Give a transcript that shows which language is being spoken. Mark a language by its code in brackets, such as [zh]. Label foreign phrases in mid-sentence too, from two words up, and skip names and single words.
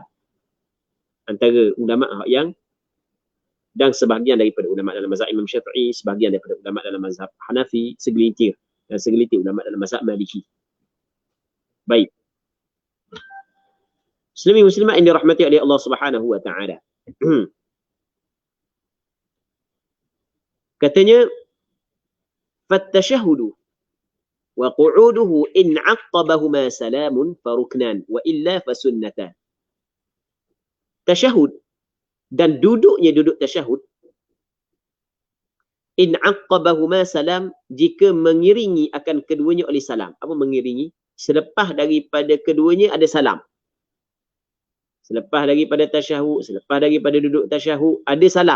[ms] Antara ulama yang dan sebahagian daripada ulama dalam mazhab Imam Syafi'i, sebahagian daripada ulama dalam mazhab Hanafi, segelintir ulama dalam mazhab Maliki. Baik. Muslimin muslimat yang dirahmati oleh Allah [ar] سبحانه وتعالى. Katanya فالتشهد وقعوده إن عقبهما سلام فركنا وإلا فسنة. [ms] Tasyahud dan duduk tasyahud [ar] إن عقبهما سلام, [ms] jika mengiringi akan keduanya oleh salam. Apa mengiringi? Selepas daripada keduanya ada salam. Selepas daripada tasyahud, selepas daripada duduk tasyahud ada salam.